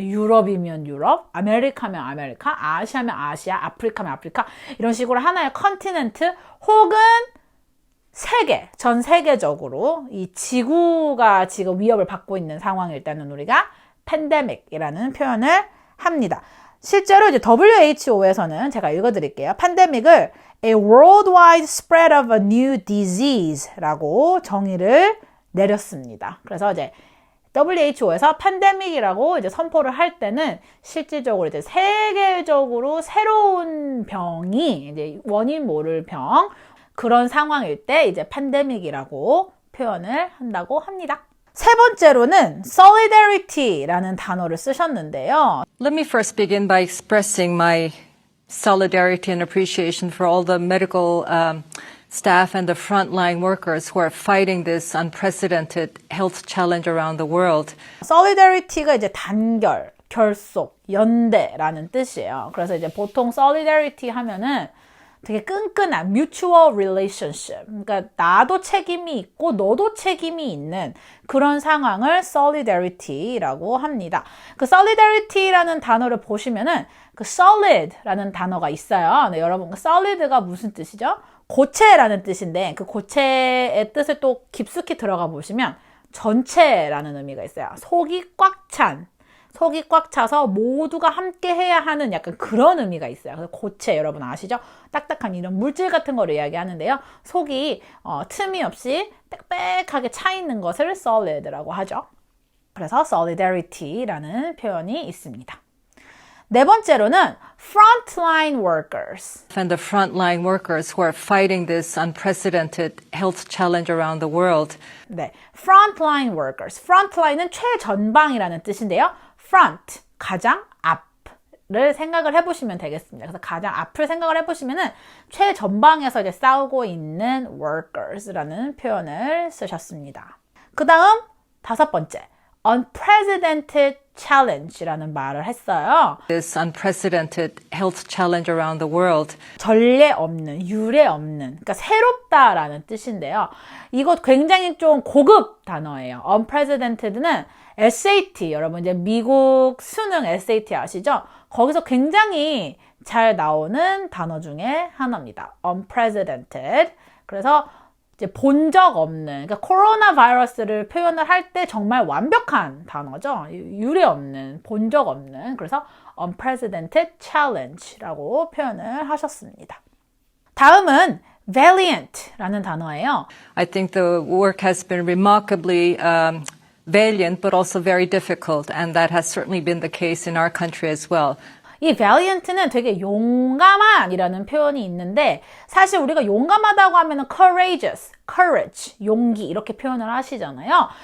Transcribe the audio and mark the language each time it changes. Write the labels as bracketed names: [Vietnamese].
[Korean] 유럽이면 유럽, 아메리카면 아메리카, 아시아면 아시아, 아프리카면 아프리카, 이런 식으로 하나의 컨티넨트 혹은 세계, 전 세계적으로 이 지구가 지금 위협을 받고 있는 상황일 때는 우리가 팬데믹이라는 표현을 합니다. 실제로 이제 WHO에서는 제가 읽어드릴게요. 팬데믹을 [English] a worldwide spread of a new disease [Korean] 라고 정의를 내렸습니다. 그래서 이제 WHO에서 팬데믹이라고 이제 선포를 할 때는 실질적으로 이제 세계적으로 새로운 병이 이제 원인 모를 병, 그런 상황일 때 이제 팬데믹이라고 표현을 한다고 합니다. 세 번째로는 solidarity라는 단어를 쓰셨는데요. [English] Let me first begin by expressing my solidarity and appreciation for all the medical staff and the frontline workers who are fighting this unprecedented health challenge around the world. [Korean] Solidarity가 이제 단결, 결속, 연대라는 뜻이에요. 그래서 이제 보통 solidarity 하면은 되게 끈끈한 mutual relationship, 그러니까 나도 책임이 있고 너도 책임이 있는 그런 상황을 solidarity라고 합니다. 그 solidarity라는 단어를 보시면은 그 solid라는 단어가 있어요. 네, 여러분, 그 solid가 무슨 뜻이죠? 고체라는 뜻인데, 그 고체의 뜻을 또 깊숙이 들어가 보시면 전체라는 의미가 있어요. 속이 꽉 차서 모두가 함께 해야 하는 약간 그런 의미가 있어요. 그래서 고체, 여러분 아시죠? 딱딱한 이런 물질 같은 거를 이야기하는데요. 속이 틈이 없이 빽빽하게 차 있는 것을 solid라고 하죠. 그래서 solidarity라는 표현이 있습니다. 네 번째로는 frontline workers. [English] And the frontline workers who are fighting this unprecedented health challenge around the world. [Korean] 네, frontline workers. frontline은 최전방이라는 뜻인데요. front, 가장 앞을 생각을 해보시면 되겠습니다. 그래서 가장 앞을 생각을 해보시면은 최전방에서 이제 싸우고 있는 workers라는 표현을 쓰셨습니다. 그 다음 다섯 번째, unprecedented challenge라는 말을 했어요. [English] This unprecedented health challenge around the world. [Korean] 전례 없는, 유례 없는, 그러니까 새롭다라는 뜻인데요. 이것 굉장히 좀 고급 단어예요. unprecedented는 SAT, 여러분 이제 미국 수능 SAT 아시죠? 거기서 굉장히 잘 나오는 단어 중에 하나입니다. unprecedented. 그래서 이제 본 적 없는, 그러니까 코로나 바이러스를 표현을 할 때 정말 완벽한 단어죠. 유례 없는, 본 적 없는. 그래서 unprecedented challenge라고 표현을 하셨습니다. 다음은 valiant라는 단어예요. [English] I think the work has been remarkably valiant, but also very difficult, and that has certainly been the case in our country as well. [Korean] 이 valiant는 되게 용감한이라는 표현이 있는데 사실 우리가 용감하다고 하면은 courageous, courage, 용기 이렇게 표현을 하시잖아요.